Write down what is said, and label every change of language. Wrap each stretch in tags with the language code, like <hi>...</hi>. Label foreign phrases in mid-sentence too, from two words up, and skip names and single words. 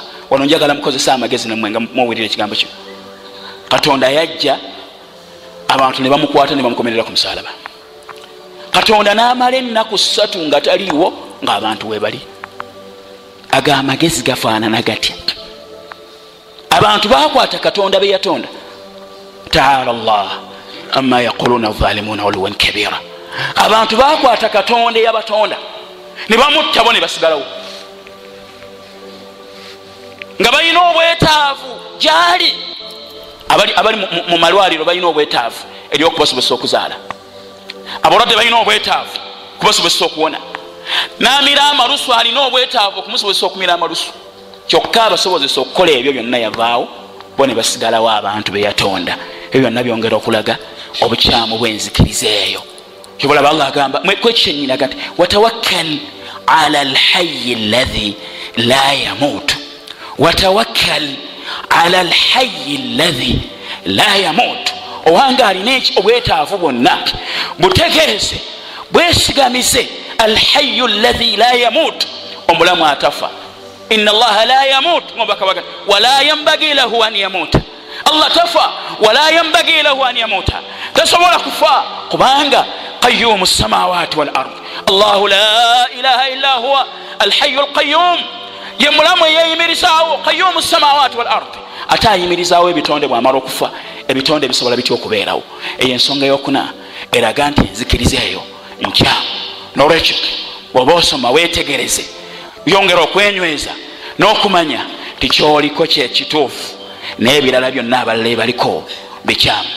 <lg>Wano njagala mukozesa amagezi nammwe nga muwulira ekigambo kino. Katonda yajja abantu ne bamukwata ne bamukomerera ku musaalaba. Katonda n'amala ennaku 3 nga taliiwo ng'abantu webali. Aga amagezi gafaanana gatya? Abantu bakwata Katonda be yatonda.</lg> <ar>تعالى الله عما يقول الظالمون علوا كبيرا.</ar> <lg>Abantu bakwata Katonda yabatonda ne bamutta bo ne basigalawo nga balina obwetaavu gyali. Abali mu malwaliro balina obwetaavu eryokubasobozesa okuzaala. Abalwadde balina obwetaavu kubasobozesa okuwona. N'amira amalusu alina obwetaavu okumusobozesa okumira amalusu. Kyokka abasobozesa okukola ebyo byonna yavaawo, bo ne basigalawo abantu be yatonda. Ebyo byonna byongera okulaga obukyamu bw'enzikiriza eyo. Kyobola Allah agamba mwekyenyinaga nti</lg> <ar>وتوكل على الحي الذي لا يموت, وتوكل على الحي الذي لا يموت.</ar> <lg>Owanga alina obwetaavu bwonna butegeeze bwesigamise</lg> <ar>الحي الذي لا يموت,</ar> <lg>omulamu atafa.</lg> <ar>إن الله لا يموت ولا ينبغي له أن يموت. Allah tafa ولا ينبغي له أن يموت,</ar> <lg>tasobola kufa kubanga</lg> <ar>قيوم السماوات والأرض. الله لا إله إلا هو الحي القيوم,</ar> <lg>ye mulamu yeyimirizawo</lg> <ar>قيوم السماوات والأرض.</ar> <lg>ate ayimirizawo ebitonde bwamala okufa ebitonde bisobola bitya okubeerawo. eyo ensonga eyokuna eraga nti enzikiriza eyo nkyamu. nolwekyo bw'oba osoma weetegereze, yongera okwenyweza n'okumanya ti kyoliko kyekituufu n'ebirala byonna abalala baliko bikyamu.</lg>